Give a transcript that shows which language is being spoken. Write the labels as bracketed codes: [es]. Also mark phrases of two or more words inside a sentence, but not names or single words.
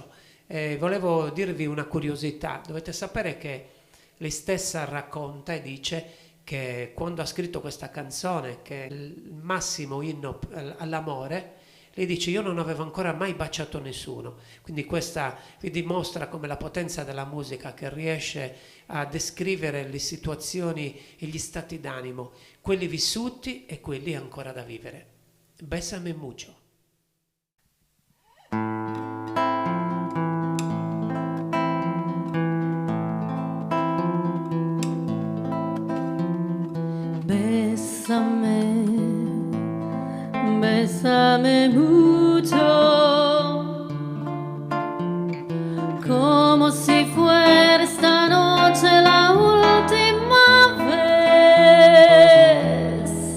[it] Volevo dirvi una curiosità, dovete sapere che lei stessa racconta e dice che quando ha scritto questa canzone, che è il massimo inno all'amore, lei dice: io non avevo ancora mai baciato nessuno. Quindi questa vi dimostra come la potenza della musica, che riesce a descrivere le situazioni e gli stati d'animo, quelli vissuti e quelli ancora da vivere. [es] Bésame mucho. Bésame, bésame mucho, como si fuera esta noche la última vez.